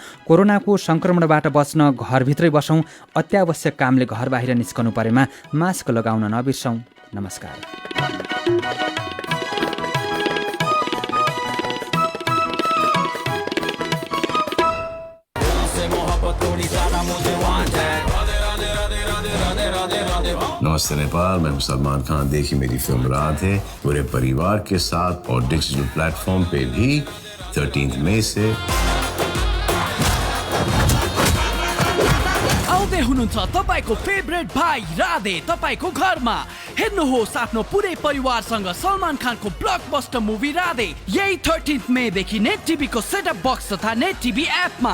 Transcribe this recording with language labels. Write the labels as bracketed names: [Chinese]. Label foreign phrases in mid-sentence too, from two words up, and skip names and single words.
[Nepali] कोरोनाको सङ्क्रमणबाट बच्न घरभित्रै बसौँ। अत्यावश्यक कामले घर बाहिर निस्कनु परेमा मास्क लगाउन नबिर्सौँ। नमस्कार। [Hindi] नमस्ते नेपाल, मैं सलमान खान। देखी मेरी फिल्म राधे पूरे परिवार के साथ और डिजिटल प्लेटफॉर्म पे भी 13 मई से। [Nepali] आउँदै हुनुहुन्छ तपाईको फेभरेट भाइ राधे तपाईको घरमा। हेर्नुहोस् आफ्नो पुरै परिवारसँग सलमान खानको ब्लकबस्टर मुभी राधे यही 13 मई देखि नेट टिभी को सेटअप बक्स तथा नेट टिभी एपमा।